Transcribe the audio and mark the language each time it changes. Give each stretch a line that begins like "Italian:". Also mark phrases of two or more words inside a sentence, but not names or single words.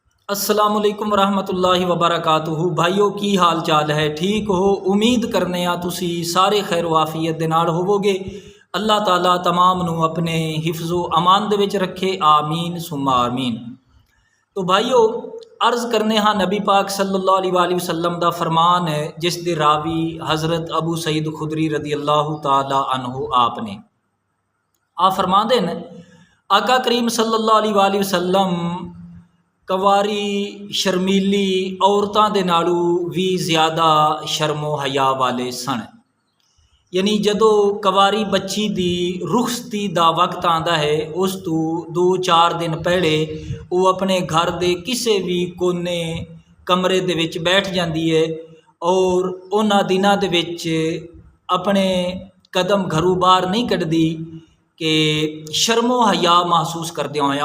Arabic: السلام عليكم ورحمة الله وبركاته.
Punjabi: ਭਾਈਆਂ ਕੀ ਹਾਲ ਚਾਲ ਹੈ? ਠੀਕ ਹੋ? ਉਮੀਦ ਕਰਨੇ ਆਂ ਤੁਸੀ ਸਾਰੇ ਖ਼ੈਰ ਵਾਫ਼ੀਅਤ ਦੇ ਨਾਲ ਹੋਵੋਗੇ। ਅੱਲਾਹ ਤਾਲਾ ਤਮਾਮ ਨੂੰ ਆਪਣੇ ਹਿਫ਼ਜ਼ੋ ਅਮਾਨ ਦੇ ਵਿਚ ਰੱਖੇ,
Arabic: آمين ثم آمين.
Punjabi: ਤੋ ਭਾਈਓ, ਅਰਜ਼ ਕਰਨੇ ਹਾਂ ਨਬੀ ਪਾਕ
Arabic: صلى الله عليه وسلم
Punjabi: ਦਾ ਫ਼ਰਮਾਨ ਹੈ, ਜਿਸ ਦੇ ਰਾਵੀ ਹਜ਼ਰਤ ਅਬੂ ਸਈਦ ਖ਼ੁਦਰੀ
Arabic: رضي الله تعالى عنه
Punjabi: ਆਪਣੇ ਫ਼ਰਮਾਂਦੇ ਨੇ, ਆਕਾ ਕਰੀਮ
Arabic: صلى الله عليه وسلم
Punjabi: ਕਵਾਰੀ ਸ਼ਰਮੀਲੀ ਔਰਤਾਂ ਦੇ ਨਾਲੂ ਭੀ ਜ਼ਿਆਦਾ ਸ਼ਰਮੋ ਹਯਾ ਵਾਲੇ ਸਨ। ਯਾਨੀ ਜਦੋਂ ਕਵਾਰੀ ਬੱਚੀ ਦੀ ਰੁਖ਼ਸਤੀ ਦਾ ਵਕਤ ਆਂਦਾ ਹੈ, ਉਸ ਤੋ 2-4 ਦਿਨ ਪਹਿਲੇ ਵੋ ਆਪਣੇ ਘਰ ਦੇ ਕਿਸੀ ਭੀ ਕੋਨੇ ਕਮਰੇ ਦੇ ਵਿਚ ਬੈਠ ਜਾਤੀ ਹੈ ਔਰ ਉਨ੍ਹਾਂ ਦਿਨਾਂ ਦੇ ਵਿਚ ਆਪਣੇ ਕਦਮ ਘਰੋਂ ਬਾਹਰ ਨਹੀਂ ਕੱਢਦੀ ਕਿ ਸ਼ਰਮੋ ਹਯਾ ਮਹਿਸੂਸ ਕਰਦੇ ਹੋਇਆ।